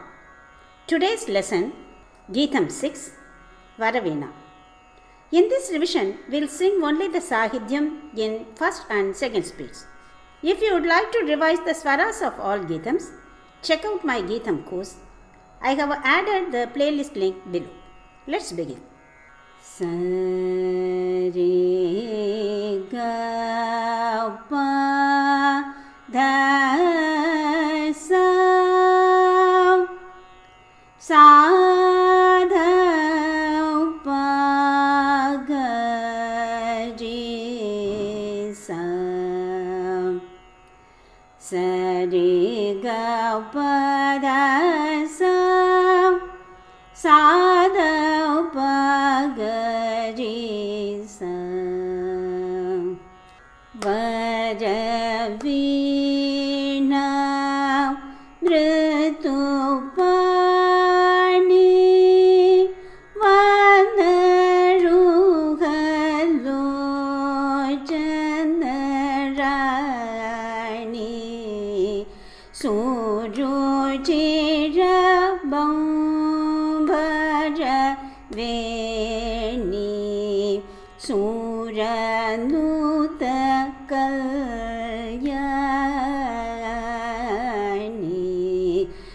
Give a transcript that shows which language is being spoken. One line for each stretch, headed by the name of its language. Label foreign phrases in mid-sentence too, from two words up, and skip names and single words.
English: Today's lesson, Geetham 6, Varaveena. In this revision, we'll sing only the Sahityam in first and second speeds. If you would like to revise the swaras of all Geethams, check out my Geetham course. I have added the playlist link below. Let's begin. Sa re ga pa dha sa sa dha pa ga re sa sa re ga pa dha sa sa dha pa ga re sa Varaveena
Sanskrit: Mritupani Vanaruhalojanarani Surujira Veni Suranuta Kalyani